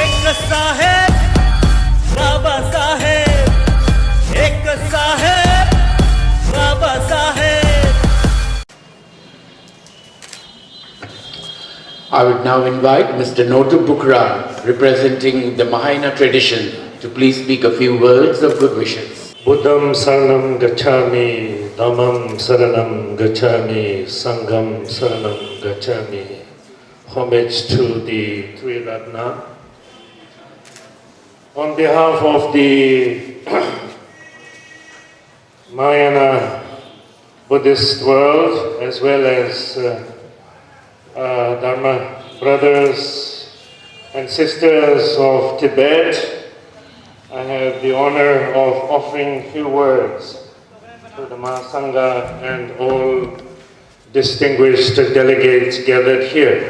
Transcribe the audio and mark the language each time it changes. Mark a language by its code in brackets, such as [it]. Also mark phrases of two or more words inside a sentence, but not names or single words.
[en] साहेब बाबा साहेब एक साहेब बाबा साहेब. I would now invite Mr. Notu Bukra, representing the Mahayana tradition, to please speak a few words of good wishes. [pi] Buddham saranam gacchami, dhammam saranam gacchami, sangham saranam gacchami. [en] Homage to the Three Ratna. On behalf of the Mahayana Buddhist world, as well as Dharma brothers and sisters of Tibet, I have the honor of offering a few words to the Mahasangha and all distinguished delegates gathered here.